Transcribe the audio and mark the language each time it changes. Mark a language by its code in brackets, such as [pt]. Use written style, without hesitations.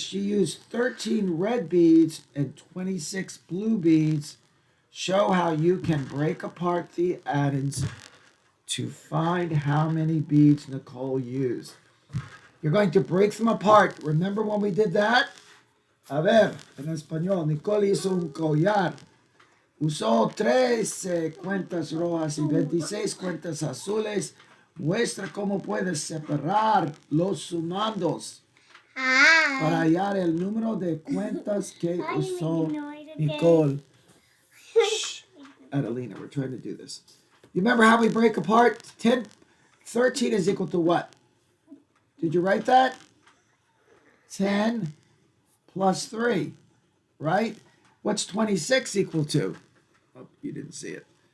[en] She used 13 red beads and 26 blue beads. Show how you can break apart the addends to find how many beads Nicole used. You're going to break them apart. Remember when we did that? [es] A ver, en español, Nicole hizo un collar. Usó 13 cuentas rojas y 26 cuentas azules. Muestra cómo puedes separar los sumandos para [en] Hi. [es] hallar el número de cuentas que [en] Why are you [es] usó [en] making noise again? Nicole. Shh. Adelina, we're trying to do this. You remember how we break apart? 13 is equal to what? Did you write that? 10 plus 3, right? What's 26 equal to? Oh, you didn't see it.